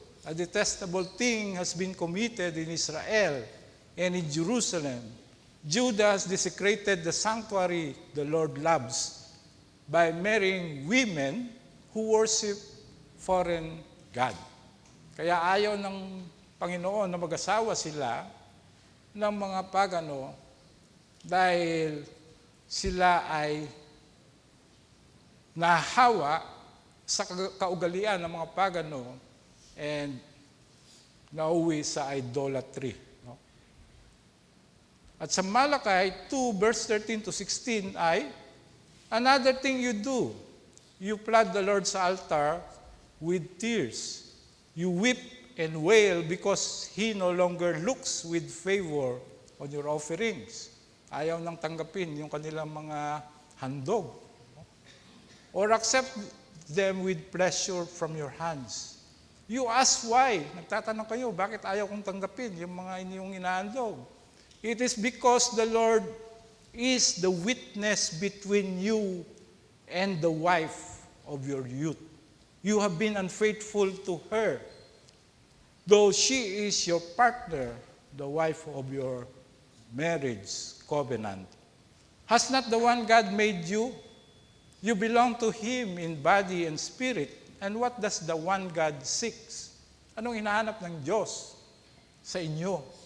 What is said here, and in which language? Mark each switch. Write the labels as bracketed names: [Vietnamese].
[English] A detestable thing has been committed in Israel and in Jerusalem. Judah has desecrated the sanctuary the Lord loves by marrying women who worship foreign God. [Filipino] Kaya ayaw ng Panginoon na mag-asawa sila ng mga pagano dahil sila ay nahawa sa kaugalian ng mga pagano and nauwi sa idolatry. At sa Malakay 2 verse 13 to 16 ay, [English] another thing you do, you flood the Lord's altar with tears. You weep and wail because He no longer looks with favor on your offerings. [Filipino] Ayaw nang tanggapin yung kanilang mga handog. [English] Or accept them with pleasure from your hands. You ask why. [Filipino] Nagtatanong kayo, bakit ayaw kong tanggapin yung mga inyong inahandog? [English] It is because the Lord is the witness between you and the wife of your youth. You have been unfaithful to her, though she is your partner, the wife of your marriage covenant. Has not the one God made you? You belong to Him in body and spirit. And what does the one God seeks? [Filipino] Anong hinahanap ng Diyos sa inyo?